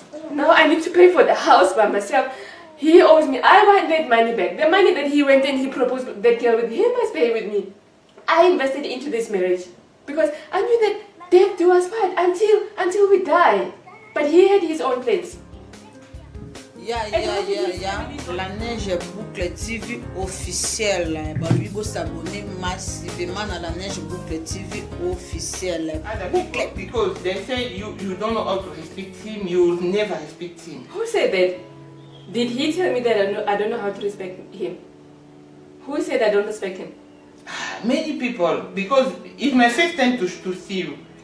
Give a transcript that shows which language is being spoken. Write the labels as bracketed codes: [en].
[en] Now I need to pay for the house by myself. He owes me. I want that money back. The money that he went and he proposed that girl with, he must pay with me. I invested into this marriage because I knew that death do us part until we die. But he had his own plans. [fr] La Neige Boucle TV officielle. Lui go s'abonner massivement à la Neige Boucle TV officielle. [en] Because they say you don't know how to respect him, you never respect him. Who said that? Did he tell me that I don't know how to respect him? Who said I don't respect him? Many people, because it's my first time to see you.